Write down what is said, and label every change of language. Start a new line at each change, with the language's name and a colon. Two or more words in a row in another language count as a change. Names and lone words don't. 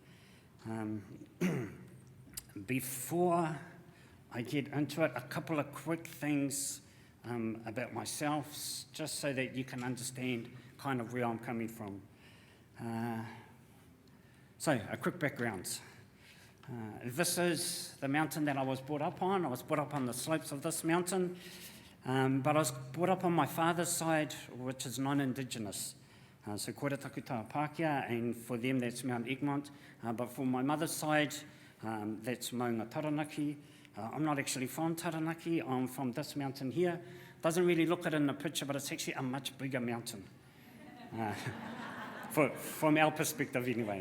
English: Before I get into it, a couple of quick things about myself, just so that you can understand kind of where I'm coming from. So, a quick background. This is the mountain that I was brought up on. I was brought up on the slopes of this mountain, but I was brought up on my father's side, which is non-Indigenous.
Māori: So koera takutaha Pākehā,
English: and for them that's Mount Egmont. But for my mother's side, that's Maunga Taranaki. I'm not actually from Taranaki, I'm from this mountain here. Doesn't really look it in the picture, but it's actually a much bigger mountain. From our perspective anyway.